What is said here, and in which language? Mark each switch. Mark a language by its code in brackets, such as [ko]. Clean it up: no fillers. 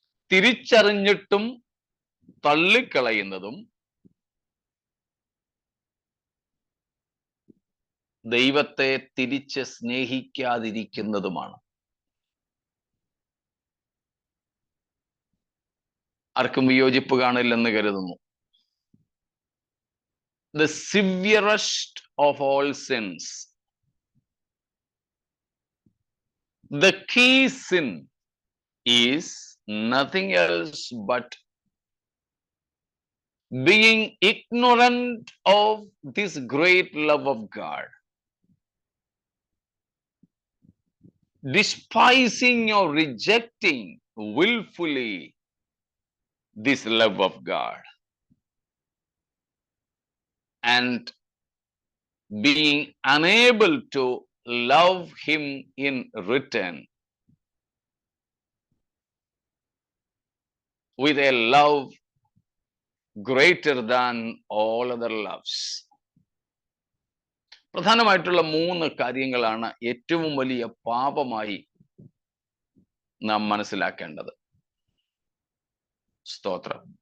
[ml] തിരിച്ചറിഞ്ഞിട്ടും തള്ളിക്കളയുന്നതും ദൈവത്തെ തിരിച്ച് സ്നേഹിക്കാതിരിക്കുന്നതുമാണ്. ആർക്കും വിയോജിപ്പ് കാണില്ലെന്ന് കരുതുന്നു. [en] The severest of all sins, the key sin is nothing else but being ignorant of this great love of God, despising or rejecting willfully this love of God, and being unable to love him in return with a love greater than all other loves. [ml] പ്രധാനമായിട്ടുള്ള 3 കാര്യങ്ങളാണ് ഏറ്റവും വലിയ പാപമായി നാം മനസ്സിലാക്കേണ്ടത്. സ്തോത്രം.